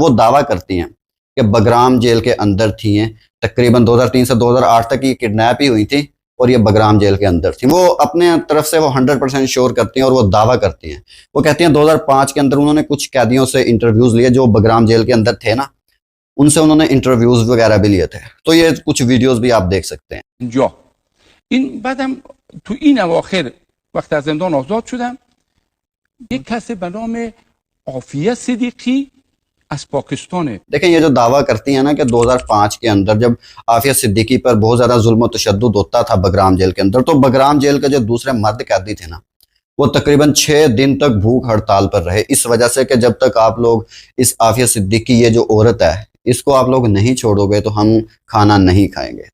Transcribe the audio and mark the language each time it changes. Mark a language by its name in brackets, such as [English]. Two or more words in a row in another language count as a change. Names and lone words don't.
[Hindi] वो दावा करती हैं कि बगराम जेल के अंदर थी हैं, तकरीबन 2003 से 2008 तक ये किडनैप ही हुई थी और ये बगराम जेल के अंदर थी। वो अपने तरफ से वो 100% श्योर करती हैं और वो दावा करती हैं। वो कहती हैं 2005 के अंदर उन्होंने कुछ कैदियों से इंटरव्यूज लिए जो बगराम जेल के अंदर थे ना, उनसे उन्होंने इंटरव्यूज वगैरह भी लिए थे। तो ये कुछ वीडियोस भी आप देख सकते हैं। [Persian] اینجا این بعدم تو این اواخر وقت از زندان آزاد شدم، یک کسی به نام عافیه صدیقی از پاکستانه. [Hindi] देखें ये जो दावा करती है ना कि 2005 के अंदर जब आफिया सिद्दीकी पर बहुत ज़्यादा जुल्म और तशद्दुद होता था बगराम जेल के अंदर, तो बगराम जेल के जो दूसरे मर्द कैदी थे ना, वो तकरीबन 6 दिन तक भूख हड़ताल पर रहे, इस वजह से कि जब तक आप लोग इस आफिया सिद्दीकी ये जो औरत है इसको आप लोग नहीं छोड़ोगे तो हम खाना नहीं खाएंगे।